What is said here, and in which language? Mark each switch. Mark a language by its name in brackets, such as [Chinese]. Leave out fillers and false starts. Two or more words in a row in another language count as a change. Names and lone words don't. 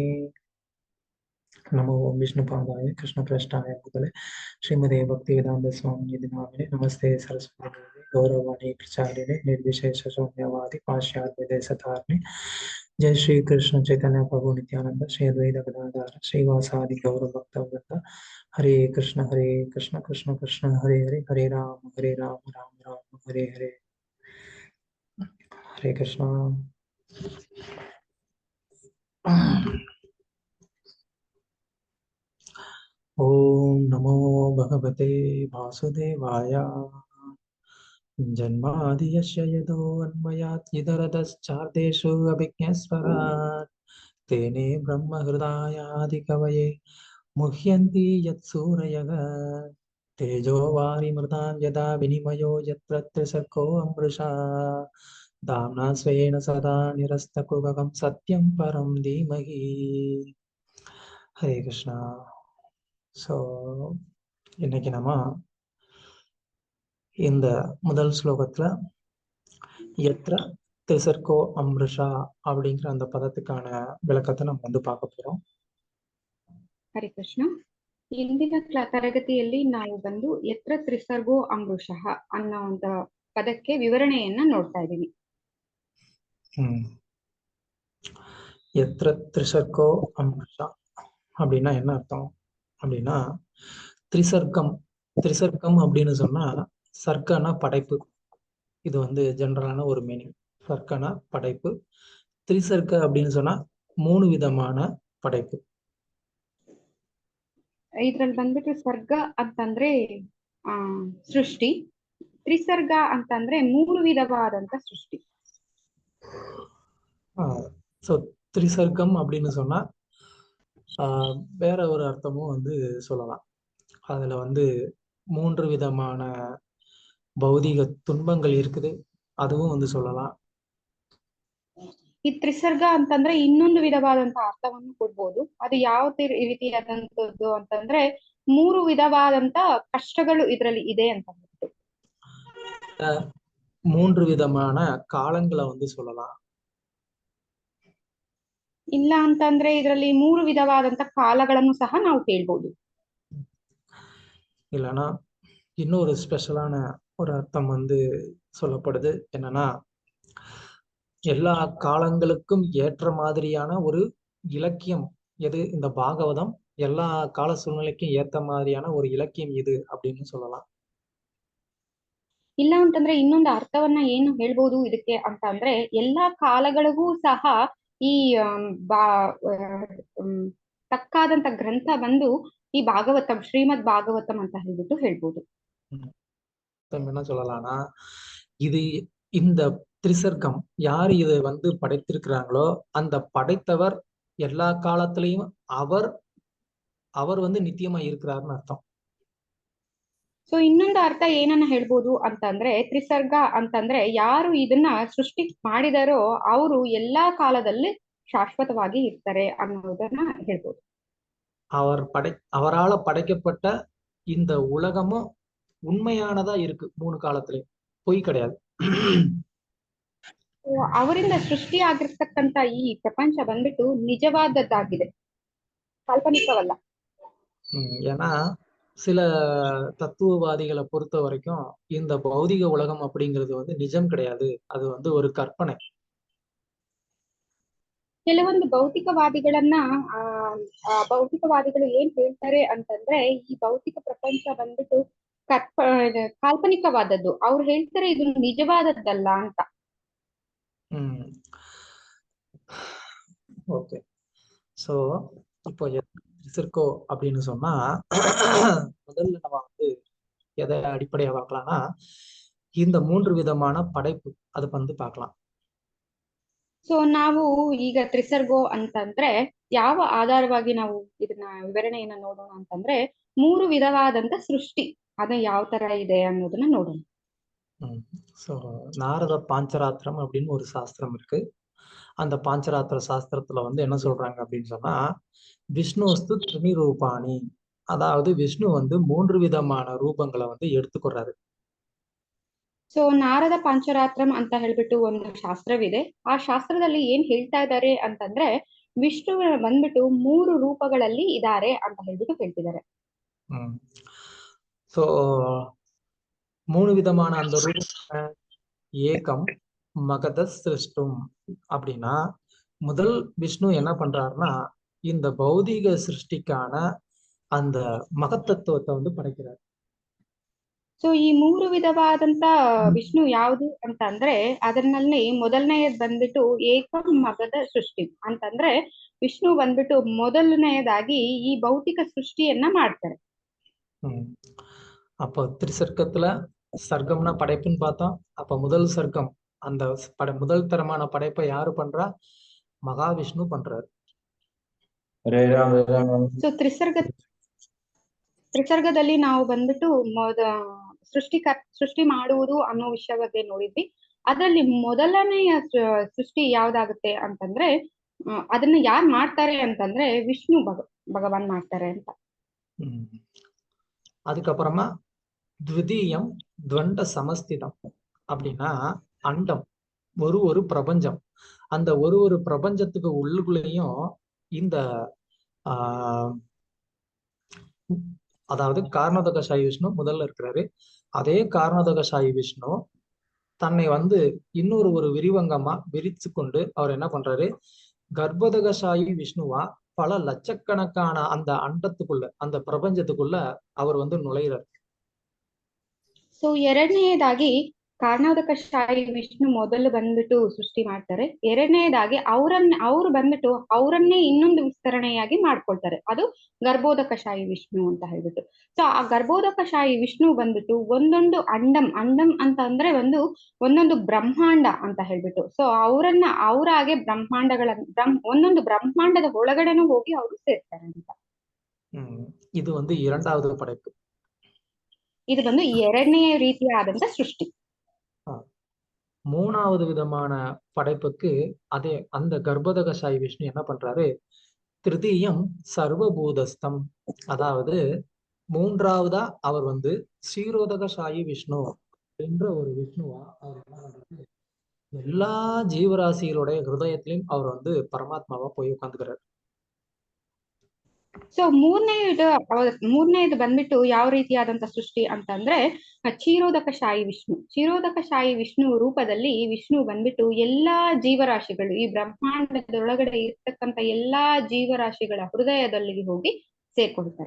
[Sanskrit] नमो विष्णुपादाय कृष्णप्रेष्ठाय भूतले श्रीमते भक्तिवेदांत स्वामी नामिने नमस्ते सरस्वती देवी गौरवाणी प्रचारिणे निर्विशेष शून्यवादी पाश्चात्य देशतारिणे। जय श्री कृष्ण चैतन्य प्रभु नित्यानंद श्री अद्वैत गदाधर श्रीवासादि गौर भक्तवृंद। हरे कृष्ण कृष्ण कृष्ण हरे हरे हरे राम राम राम हरे हरे। हरे कृष्ण। ओम नमो भगवते वासुदेवाय। जन्मादियस्य यतोऽन्वयात् अभिज्ञस्वराट् तेने ब्रह्महृदायादिकवये मुह्यन्ति यत्सूरयः। तेजो वारिमृतां यदा विनिमयो यत्र त्रिसर्गो अमृषा दाम्ना स्वेन सदा निरस्तकुहकं सत्यं परं धीमहि। हरे कृष्णा. [Tamil] ஸோ இன்னைக்கு நம்ம இந்த முதல் ஸ்லோகத்துல [Sanskrit] यत्र त्रिसर्गो अमृषा [Tamil] அப்படிங்கிற அந்த பதத்துக்கான விளக்கத்தை நம்ம வந்து பார்க்க போறோம். [Kannada] ಹರೇ ಕೃಷ್ಣ. ಇಂದಿನ ತರಗತಿಯಲ್ಲಿ ನಾವು ಬಂದು [Sanskrit] यत्र त्रिसर्गो अमृषः [Kannada] ಅನ್ನೋ ಒಂದು ಪದಕ್ಕೆ ವಿವರಣೆಯನ್ನ ನೋಡ್ತಾ ಇದ್ದೀವಿ. [Sanskrit] यत्र त्रिसर्गो अमृषा [Tamil] அப்படின்னா என்ன அர்த்தம் அப்படின்னா, திரிசர்க்கம் அப்படின்னு சொன்னா சர்க்கனா படைப்பு. இது வந்து ஜெனரலான ஒரு மீனிங். சர்க்கனா படைப்பு. திரிசர்க்க அப்படின்னு சொன்னா 3 விதமான படைப்பு. [Kannada] ಇದ್ರಲ್ಲಿ ಬಂದ್ಬಿಟ್ಟು ಸರ್ಗ ಅಂತಂದ್ರೆ ಸೃಷ್ಟಿ, ತ್ರಿಸರ್ಗ ಅಂತಂದ್ರೆ 3 ವಿಧವಾದಂತ ಸೃಷ್ಟಿ. [Tamil] ஸோ திரிசர்க்கம் அப்படின்னு சொன்னா வேற ஒரு அர்த்தமும் வந்து சொல்லலாம். அதுல வந்து 3 விதமான பௌதிக துன்பங்கள் இருக்குது, அதுவும் வந்து சொல்லலாம். [Kannada] ಈ ತ್ರಿಸರ್ಗ ಅಂತಂದ್ರೆ ಇನ್ನೊಂದು ವಿಧವಾದಂತಹ ಅರ್ಥವನ್ನು ಕೊಡ್ಬೋದು. ಅದು ಯಾವ ರೀತಿಯಾದಂತದ್ದು ಅಂತಂದ್ರೆ 3 ವಿಧವಾದಂತ ಕಷ್ಟಗಳು ಇದ್ರಲ್ಲಿ ಇದೆ ಅಂತ ಹೇಳ್ಬಿಟ್ಟು [Tamil] 3 விதமான காலங்களை வந்து சொல்லலாம். [Kannada] ಇಲ್ಲ ಅಂತಂದ್ರೆ ಇದರಲ್ಲಿ 3 ವಿಧವಾದಂತ ಕಾಲಗಳನ್ನು ಸಹ ನಾವು ಕೇಳ್ಬೋದು. [Tamil] இல்லைன்னா இன்னொரு ஸ்பெஷலான ஒரு அர்த்தம் வந்து சொல்லப்படுது. என்னன்னா, எல்லா காலங்களுக்கும் ஏற்ற மாதிரியான ஒரு இலக்கியம் எது இந்த பாகவதம், எல்லா கால சூழ்நிலைக்கும் ஏத்த மாதிரியான ஒரு இலக்கியம் இது அப்படின்னு சொல்லலாம். [Kannada] ಇಲ್ಲ ಅಂತಂದ್ರೆ ಇನ್ನೊಂದು ಅರ್ಥವನ್ನ ಏನು ಹೇಳ್ಬೋದು ಇದಕ್ಕೆ ಅಂತ ಅಂದ್ರೆ, ಎಲ್ಲಾ ಕಾಲಗಳಿಗೂ ಸಹ ಈ ತಕ್ಕಾದಂತ ಗ್ರಂಥ ಬಂದು ಈ ಭಾಗವತಂ, ಶ್ರೀಮದ್ ಭಾಗವತಂ ಅಂತ ಹೇಳ್ಬಿಟ್ಟು ಹೇಳ್ಬೋದು. [Tamil] என்ன சொல்லலாம்னா, இது இந்த திரிசர்க்கம் யார் இதை வந்து படைத்திருக்கிறாங்களோ அந்த படைத்தவர் எல்லா காலத்திலையும் அவர் வந்து நித்தியமா இருக்கிறாருன்னு அர்த்தம். [Kannada] ಸೊ ಇನ್ನೊಂದು ಅರ್ಥ ಏನನ್ನ ಹೇಳ್ಬೋದು ಅಂತಂದ್ರೆ, ತ್ರಿಸರ್ಗ ಅಂತಂದ್ರೆ ಯಾರು ಇದನ್ನ ಸೃಷ್ಟಿ ಮಾಡಿದಾರೋ ಅವರು ಎಲ್ಲಾ ಕಾಲದಲ್ಲಿ ಶಾಶ್ವತವಾಗಿ ಇರ್ತಾರೆ ಅನ್ನೋದನ್ನ ಹೇಳ್ಬೋದು. [Tamil] அவரால படைக்கப்பட்ட இந்த உலகமும் உண்மையானதா இருக்கு 3 காலத்திலையும், பொய் கிடையாது. [Kannada] ಅವರಿಂದ ಸೃಷ್ಟಿ ಆಗಿರ್ತಕ್ಕಂತ ಈ ಪ್ರಪಂಚ ಬಂದ್ಬಿಟ್ಟು ನಿಜವಾದದ್ದಾಗಿದೆ, ಕಾಲ್ಪನಿಕವಲ್ಲ. ஏன்னா சில தத்துவவாதிகளை பொறுத்த வரைக்கும் இந்த பௌதிக உலகம் அப்படிங்கிறது வந்து நிஜம் கிடையாது, அது வந்து ஒரு கற்பனை. ಕೆಲವೊಂದು ಭೌತಿಕವಾದಿಗಳು ಏನ್ ಹೇಳ್ತಾರೆ ಅಂತಂದ್ರೆ, ಈ ಭೌತಿಕ ಪ್ರಪಂಚ ಬಂದ್ಬಿಟ್ಟು ಕಾಲ್ಪನಿಕವಾದದ್ದು. ಅವ್ರು ಹೇಳ್ತಾರೆ ಇದು ನಿಜವಾದದ್ದಲ್ಲ ಅಂತ. [Tamil] ஓகே. ஸோ இப்போ இருக்கோ அப்படின்னு சொன்னா முதல்ல நம்ம வந்து எதை அடிப்படையா பார்க்கலாம்னா, இந்த 3 விதமான படைப்பு அதை வந்து பார்க்கலாம். [Kannada] ಸೊ ನಾವು ಈಗ ತ್ರಿಸರ್ಗೋ ಅಂತಂದ್ರೆ ಯಾವ ಆಧಾರವಾಗಿ ನಾವು ಇದನ್ನ ವಿವರಣೆಯನ್ನ ನೋಡೋಣ ಅಂತಂದ್ರೆ 3 ವಿಧವಾದಂತ ಸೃಷ್ಟಿ ಅದು ಯಾವ ತರ ಇದೆ ಅನ್ನೋದನ್ನ ನೋಡೋಣ. [Tamil] ஸோ நாரத பாஞ்சராத்திரம் அப்படின்னு ஒரு சாஸ்திரம் இருக்கு. அந்த பாஞ்சராத்திர சாஸ்திரத்துல வந்து என்ன சொல்றாங்க அப்படின்னு சொன்னா, [Sanskrit] विष्णुवस्तु त्रिरूपाणि, [Tamil] அதாவது விஷ்ணு வந்து 3 விதமான ரூபங்களை வந்து எடுத்துக்கிறாரு. [Kannada] ಸೊ ನಾರದ ಪಾಂಚರಾತ್ರಂ ಅಂತ ಹೇಳ್ಬಿಟ್ಟು ಒಂದು ಶಾಸ್ತ್ರವಿದೆ. ಆ ಶಾಸ್ತ್ರದಲ್ಲಿ ಏನ್ ಹೇಳ್ತಾ ಇದ್ದಾರೆ ಅಂತಂದ್ರೆ ವಿಷ್ಣು ಬಂದ್ಬಿಟ್ಟು 3 ರೂಪಗಳಲ್ಲಿ ಇದ್ದಾರೆ ಅಂತ ಹೇಳ್ಬಿಟ್ಟು ಹೇಳ್ತಿದ್ದಾರೆ. [Tamil] ஸோ 3 விதமான அந்த ரூபம் [Sanskrit] एकं महत सृष्टुम् [Tamil] அப்படின்னா, முதல் விஷ்ணு என்ன பண்றாருன்னா இந்த பௌதீக சிருஷ்டிக்கான அந்த மகத்தத்துவத்தை வந்து படைக்கிறார். [Kannada] ಸೊ ಈ 3 ವಿಧವಾದಂತ ವಿಷ್ಣು ಯಾವುದು ಅಂತ ಅಂದ್ರೆ ಅದರಲ್ಲಿ ಮೊದಲನೆಯದ್ ಬಂದ್ಬಿಟ್ಟು [Sanskrit] एकं महत सृष्टि [Kannada] ಅಂತಂದ್ರೆ ವಿಷ್ಣು ಬಂದ್ಬಿಟ್ಟು ಮೊದಲನೆಯದಾಗಿ ಈ ಭೌತಿಕ ಸೃಷ್ಟಿಯನ್ನ ಮಾಡ್ತಾರೆ. [Tamil] அப்போ திரிசர்க்கத்துல சர்க்கம்னா படைப்புன்னு பார்த்தோம். அப்ப முதல் சர்க்கம் அந்த முதல் தரமான படைப்பை யாரு பண்றா? மகாவிஷ்ணு பண்றாரு. [Kannada] ಸೊ ತ್ರಿಸರ್ಗದಲ್ಲಿ ನಾವು ಬಂದ್ಬಿಟ್ಟು ಸೃಷ್ಟಿ ಮಾಡುವುದು ಅನ್ನೋ ವಿಷಯ ಬಗ್ಗೆ ನೋಡಿದ್ವಿ. ಅದರಲ್ಲಿ ಮೊದಲನೆಯ ಸೃಷ್ಟಿ ಯಾವ್ದಾಗುತ್ತೆ ಅಂತಂದ್ರೆ ಅದನ್ನ ಯಾರು ಮಾಡ್ತಾರೆ ಅಂತಂದ್ರೆ ವಿಷ್ಣು ಭಗವಾನ್ ಮಾಡ್ತಾರೆ ಅಂತ. அதுக்கப்புறமா [Sanskrit] द्वितीयं त्वण्ड समस्थितम् [Kannada] அப்படின்னா அண்டம் ஒரு பிரபஞ்சம். அந்த ஒரு பிரபஞ்சத்துக்கு உள்ளுக்குள்ளேயும் இந்த அதாவது காரணோதகசாயி விஷ்ணு முதல்ல இருக்கிறாரு. அதே காரணோதகசாயி விஷ்ணு தன்னை வந்து இன்னொரு விரிவங்கமா விரிச்சு கொண்டு அவர் என்ன பண்றாரு, கர்ப்போதகசாயி விஷ்ணுவா பல லட்சக்கணக்கான அந்த அண்டத்துக்குள்ள அந்த பிரபஞ்சத்துக்குள்ள அவர் வந்து நுழைகிறார். ಸೊ ಎರಡನೆಯದಾಗಿ ಕಾರಣೋದಕಶಾಹಿ ವಿಷ್ಣು ಮೊದಲು ಬಂದ್ಬಿಟ್ಟು ಸೃಷ್ಟಿ ಮಾಡ್ತಾರೆ. ಎರಡನೇದಾಗಿ ಅವ್ರು ಬಂದ್ಬಿಟ್ಟು ಅವರನ್ನೇ ಇನ್ನೊಂದು ವಿಸ್ತರಣೆಯಾಗಿ ಮಾಡ್ಕೊಳ್ತಾರೆ. ಅದು ಗರ್ಭೋದಕಶಾಹಿ ವಿಷ್ಣು ಅಂತ ಹೇಳ್ಬಿಟ್ಟು. ಸೊ ಆ ಗರ್ಭೋದಕಶಾಹಿ ವಿಷ್ಣು ಬಂದ್ಬಿಟ್ಟು ಒಂದೊಂದು ಅಂಡಂ ಅಂತ ಅಂದ್ರೆ ಒಂದೊಂದು ಬ್ರಹ್ಮಾಂಡ ಅಂತ ಹೇಳ್ಬಿಟ್ಟು. ಸೊ ಅವರಾಗೆ ಒಂದೊಂದು ಬ್ರಹ್ಮಾಂಡದ ಒಳಗಡೆನೂ ಹೋಗಿ ಅವರು ಸೇರ್ತಾರೆ ಅಂತ. ಇದು ಒಂದು [Tamil] இரண்டாவது படைப்பு. இது வந்து [Kannada] ಎರಡನೆಯ ರೀತಿಯಾದಂತ ಸೃಷ್ಟಿ. [Tamil] மூணாவது விதமான படைப்புக்கு அதே அந்த கர்ப்போதகசாயி விஷ்ணு என்ன பண்றாரு, [Sanskrit] तृतीयं सर्वभूतस्थम्, [Tamil] அதாவது மூன்றாவதா அவர் வந்து க்ஷீரோதகசாயி விஷ்ணு என்ற ஒரு விஷ்ணுவா அவர் என்ன பண்றாரு, எல்லா ஜீவராசிகளுடைய ஹிருதயத்திலையும் அவர் வந்து பரமாத்மாவா போய் உட்காந்துக்கிறார். [Kannada] ಸೊ ಮೂರನೇದು ಬಂದ್ಬಿಟ್ಟು ಯಾವ ರೀತಿಯಾದಂತ ಸೃಷ್ಟಿ ಅಂತಂದ್ರೆ ಕ್ಷೀರೋದಕಶಾಹಿ ವಿಷ್ಣು ರೂಪದಲ್ಲಿ ವಿಷ್ಣು ಬಂದ್ಬಿಟ್ಟು ಎಲ್ಲಾ ಜೀವರಾಶಿಗಳು ಈ ಬ್ರಹ್ಮಾಂಡದೊಳಗಡೆ ಇರ್ತಕ್ಕಂತ ಎಲ್ಲಾ ಜೀವರಾಶಿಗಳ ಹೃದಯದಲ್ಲಿ ಹೋಗಿ ಸೇರ್ಕೊಳ್ತಾರೆ.